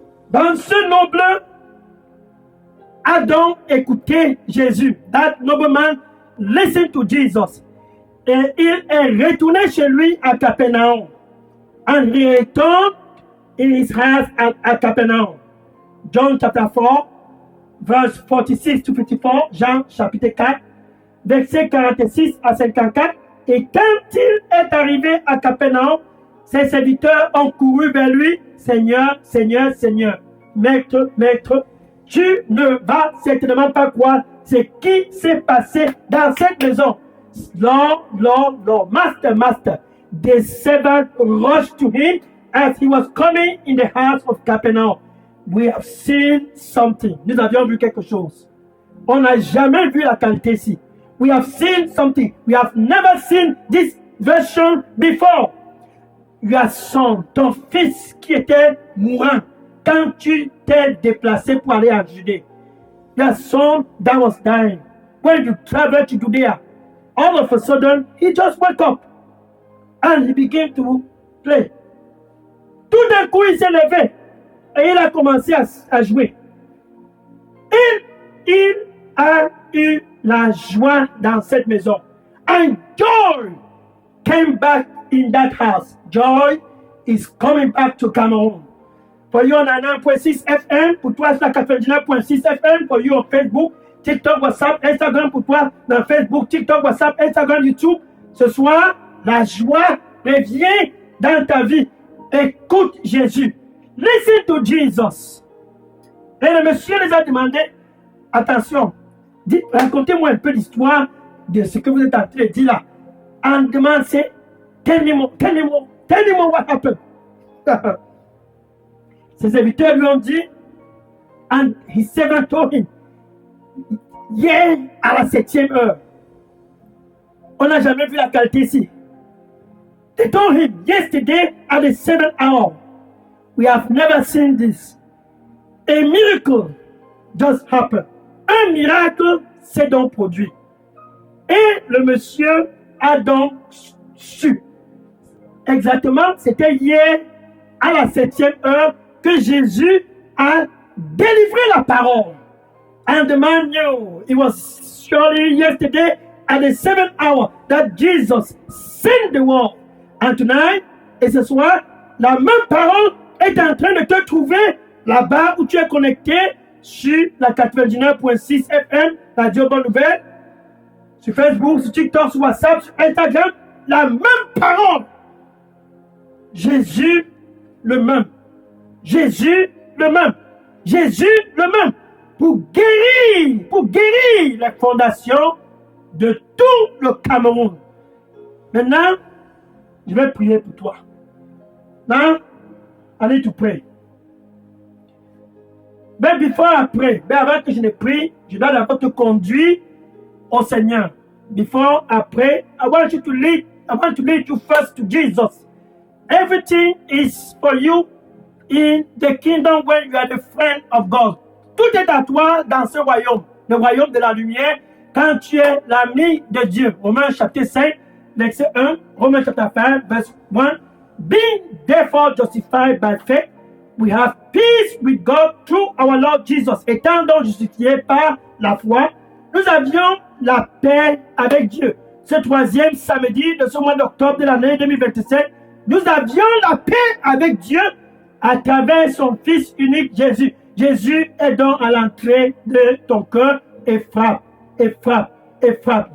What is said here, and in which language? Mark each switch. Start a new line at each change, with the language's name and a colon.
French: Dans ce noble, Adam écoutait Jésus.
English: That nobleman listened to Jesus.
French: Et il est retourné chez lui à Capernaum.
English: And he returned in his house at Capernaum. John chapter 4, verse 46 to 54.
French: Jean chapitre 4, verset 46 à 54. Et quand il est arrivé à Capernaum, ses serviteurs ont couru vers lui. Seigneur, Seigneur, Seigneur, Maître, Maître, tu ne vas certainement pas croire ce qui s'est passé dans cette maison.
English: Lord, Lord, Lord, Master, Master. The servant rushed to him as he was coming in the house of Capernaum, we have seen something.
French: Nous avions vu quelque chose. On n'a jamais vu la qualité ici.
English: We have seen something. We have never seen this version before. Your son,
French: ton fils qui était mourant, quand tu t'es déplacé pour aller en Judée.
English: Your son that was dying. When you traveled to Judea, all of a sudden, he just woke up and he began to play.
French: Tout d'un coup, il s'est levé et il a commencé à jouer. Il a eu la joie dans cette maison.
English: And joy came back in that house. Joy is coming back to Cameroon. For you on 9.6 FM,
French: pour toi sur la 99.6 FM,
English: for you on Facebook, TikTok, WhatsApp, Instagram,
French: pour toi dans Facebook, TikTok, WhatsApp, Instagram, YouTube. Ce soir, la joie revient dans ta vie. Écoute Jésus.
English: Listen to Jesus.
French: Et le monsieur les a demandé, attention, racontez-moi un peu l'histoire de ce que vous êtes en train de dire là. En demande, c'est
English: tell me more what happened.
French: Ses serviteurs lui ont dit,
English: and his servant told him,
French: hier à la 7e heure, on n'a jamais vu la qualité ici.
English: They told him, yesterday at the 7th hour, we have never seen this. A miracle just happened.
French: Un miracle s'est donc produit. Et le monsieur a donc su. Exactement, c'était hier à la 7e heure que Jésus a délivré la parole.
English: And the man knew it was surely yesterday at the 7th hour that Jesus sent the word. And tonight,
French: et ce soir, la même parole est en train de te trouver là-bas où tu es connecté sur la 99.6 FM, Radio Bonne Nouvelle, sur Facebook, sur TikTok, sur WhatsApp, sur Instagram, la même parole. Jésus le même. Jésus le même. Jésus le même. Pour guérir les fondations de tout le Cameroun. Maintenant, je vais prier pour toi.
English: Now, I need to pray. But before I pray,
French: avant que je ne prie, je dois d'abord te conduire au Seigneur.
English: Before I pray, I want to lead you first to Jesus. Everything is for you in the kingdom when you are the friend of God.
French: Tout est à toi dans ce royaume, le royaume de la lumière, quand tu es l'ami de Dieu. Romains chapitre 5, verset 1, Romains chapitre 5, verset 1.
English: Being therefore justified by faith, we have peace with God through our Lord Jesus.
French: Étant donc justifiés par la foi, nous avions la paix avec Dieu. Ce troisième samedi de ce mois d'octobre de l'année 2027, nous avions la paix avec Dieu à travers son Fils unique Jésus. Jésus est donc à l'entrée de ton cœur et frappe, et frappe, et frappe.